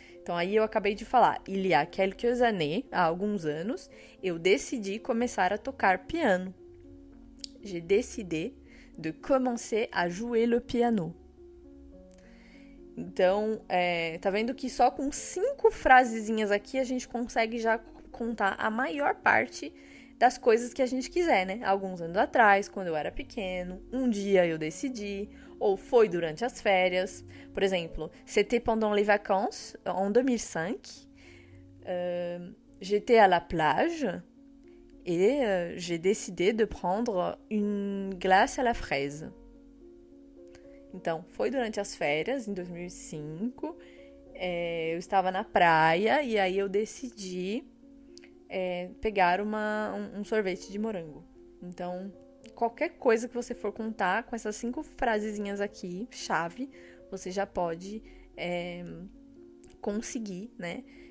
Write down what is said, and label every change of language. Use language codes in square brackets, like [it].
[pt] Então, aí eu acabei de falar, [fr] il y a quelques années, [pt] há alguns anos, eu decidi começar a tocar piano. [fr] J'ai décidé de commencer à jouer le piano. [pt] Então, tá vendo que só com 5 frasezinhas aqui a gente consegue já contar a maior parte das coisas que a gente quiser, né? Alguns anos atrás, quando eu era pequeno, um dia eu decidi, ou foi durante as férias. Por exemplo, [fr] c'était pendant les vacances, en 2005. J'étais à la plage et j'ai décidé de prendre une glace à la fraise. [pt] Então, foi durante as férias, em 2005. Eu estava na praia e aí eu decidi pegar um sorvete de morango. Então, qualquer coisa que você for contar com essas 5 frasezinhas aqui, chave, você já pode conseguir, né?